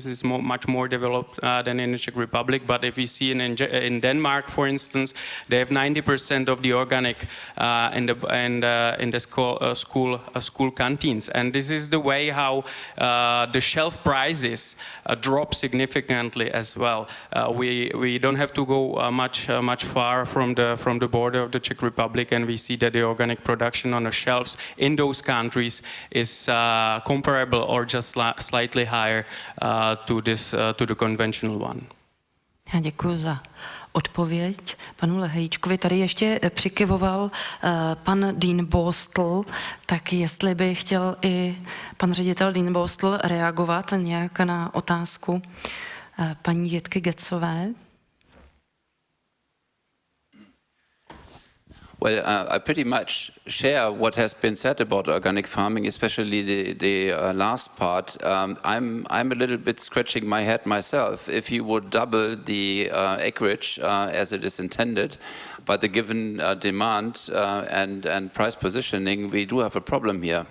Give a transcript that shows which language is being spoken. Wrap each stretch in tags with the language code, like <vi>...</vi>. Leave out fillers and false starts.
<en>This is much more developed than in the Czech Republic. But if we see in Denmark, for instance, they have 90% of the organic in the school canteens, and this is the way how the shelf prices drop significantly as well. We don't have to go much far from the border of the Czech Republic, and we see that the organic production on the shelves in those countries is comparable or just slightly higher to the conventional one.</en> <cs>Já děkuji za odpověď panu Lehejčkovi. Tady ještě přikyvoval pan Duenbostel, tak jestli by chtěl i pan ředitel Duenbostel reagovat nějak na otázku paní Jitky Gecové.</cs> <en>Well, I pretty much share what has been said about organic farming, especially the last part. I'm a little bit scratching my head myself. If you would double the acreage as it is intended, by the given demand and price positioning, we do have a problem here.</en>